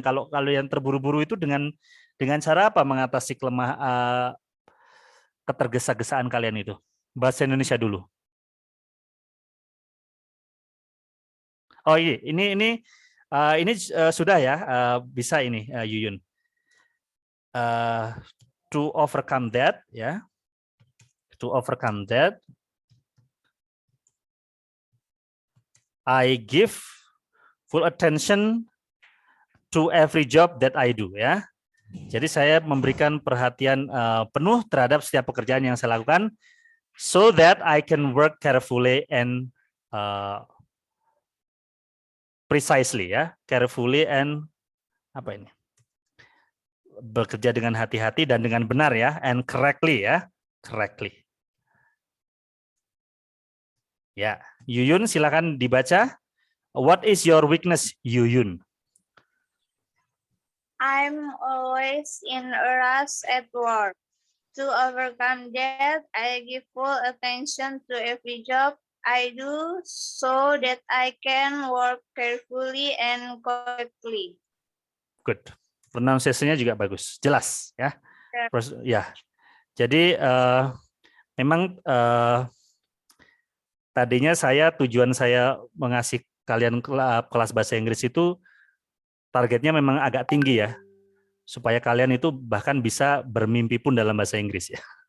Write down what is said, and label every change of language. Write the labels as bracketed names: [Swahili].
[Indonesian] Kalau yang terburu-buru itu dengan cara apa mengatasi ketergesa-gesaan kalian itu? Bahasa Indonesia dulu. Oh ini sudah ya, bisa ini Yuyun. [English] To overcome that, ya. To overcome that, I give full attention to every job that I do, ya. [Indonesian] Jadi saya memberikan perhatian penuh terhadap setiap pekerjaan yang saya lakukan, [English] so that I can work carefully and precisely, [Indonesian] ya, [English] carefully and [Indonesian] apa ini? Bekerja dengan hati-hati dan dengan benar ya, [English] and correctly [Indonesian] ya, correctly. Ya, Yuyun silakan dibaca. [English] What is your weakness, Yuyun? I'm always in a rush at work. To overcome that, I give full attention to every job I do so that I can work carefully and correctly. [Indonesian] Good. Pronunciation-nya juga bagus, jelas ya. Ya. Jadi memang tadinya tujuan saya mengasih kalian kelas bahasa Inggris itu targetnya memang agak tinggi ya, supaya kalian itu bahkan bisa bermimpi pun dalam bahasa Inggris ya.